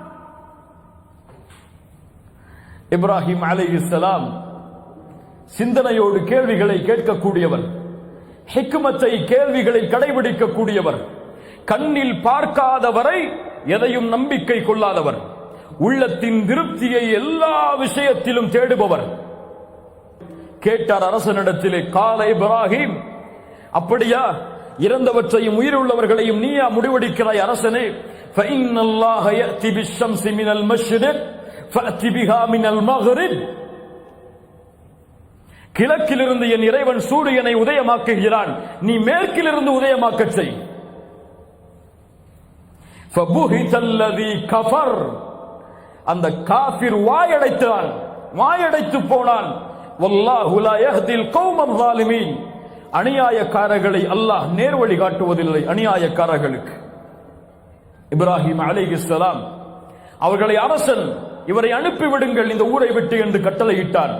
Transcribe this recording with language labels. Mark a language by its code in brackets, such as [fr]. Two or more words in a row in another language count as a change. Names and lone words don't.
[ta] இப்ராஹிம் அலைஹிஸ்ஸலாம் சிந்தனையோடு கேள்விகளை கேட்கக்கூடியவர், ஹிக்மத்தை கேள்விகளை கடைபிடிக்கக்கூடியவர், கண்ணில் பார்க்காதவரை எதையும் நம்பிக்கை கொள்ளாதவர், உள்ளத்தின் திருப்தியை எல்லா விஷயத்திலும் தேடுபவர். கேட்டார் அரசனிடத்திலே, கால இப்ராஹிம், அப்படியா? இறந்தவற்றையும் உயிருள்ளவர்களையும் நீயா முடிவெடுக்கிறாய் அரசனே? [ar] فَإِنَّ اللَّهَ يَأْتِي بِالشَّمْسِ مِنَ الْمَشْرِقِ فَأْتِ بِهَا مِنَ الْمَغْرِبِ. [ta] கிழக்கிலிருந்து என் இறைவன் சூரியனை உதயமாக்குகிறான், நீ மேற்கிலிருந்து உதயமாக்கச் செய். [ar] فَبُهِتَ الَّذِي كَفَرَ. [ta] அந்த காஃபிர் வாயடைத்தான், வாயடைத்து போனான். [ar] والله لا يهدي القوم الظالمين. [ta] அநியாயக்காரர்களை அல்லாஹ் நேர்வழி காட்டுவதில்லை அநியாயக்காரர்களுக்கு. இப்ராஹிம் அலைஹிஸ்ஸலாம் அவர்களை அரசன், இவரை அனுப்பிவிடுங்கள் இந்த ஊரை விட்டு என்று கட்டளையிட்டார்.